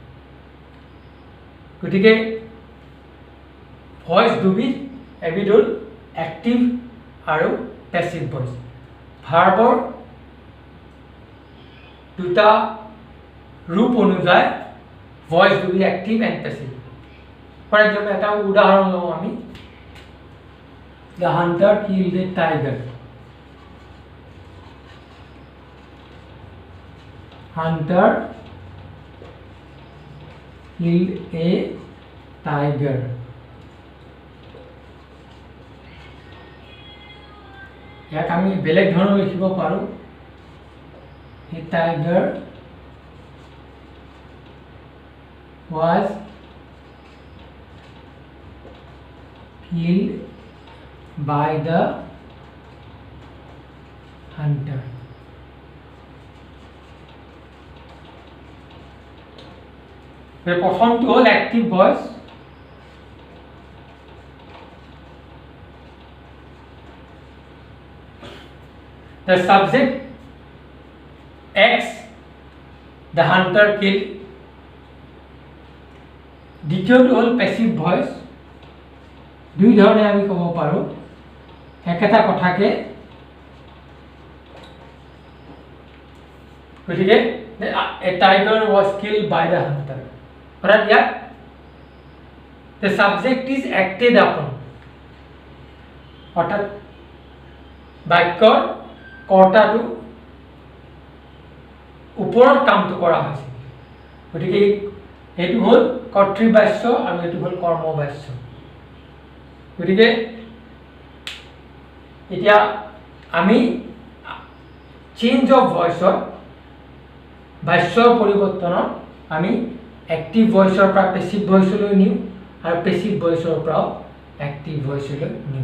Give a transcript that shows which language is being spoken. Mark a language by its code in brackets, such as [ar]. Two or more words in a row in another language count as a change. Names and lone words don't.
[as] গতিকে ভইচ দুবিধ, এবিধ হ'ল এক্টিভ আৰু [en] passive voice. [as] ভাৰ্বৰ দুটা ৰূপ অনুযায়ী ভইচ দুবিধ [en] active and passive. for example [as] এটা উদাহৰণ লওঁ আমি। [en] The hunter killed a tiger. Hunter killed a tiger. [as] ইয়াক আমি বেলেগ ধৰণে লিখিব পাৰোঁ। [en] A tiger was killed by the hunter. [as] প্ৰথমটো হ'ল [en] active voice. The subject acts, the hunter killed. [as] দ্বিতীয়টো হ'ল [en] passive voice. [as] দুই ধৰণে আমি ক'ব পাৰোঁ একেটা কথাকে। [en] গতিকে a tiger was killed by the hunter, [as] অৰ্থাৎ ইয়াত [en] the subject is acted upon, [as] অৰ্থাৎ বাক্যৰ কৰ্তাটো ওপৰত কামটো কৰা হৈছে। গতিকে এইটো হ'ল কৰ্তৃবাচ্য আৰু এইটো হ'ল কৰ্মবাচ্য। গতিকে এতিয়া আমি [en] change of voiceত [as] বাক্যৰ পৰিৱৰ্তনত আমি [en] active voiceৰ [as] পৰা [en] passive voiceলৈ [as] নিওঁ আৰু [en] passive voiceৰ [as] পৰাও [en] active voiceলৈ [as] নিওঁ।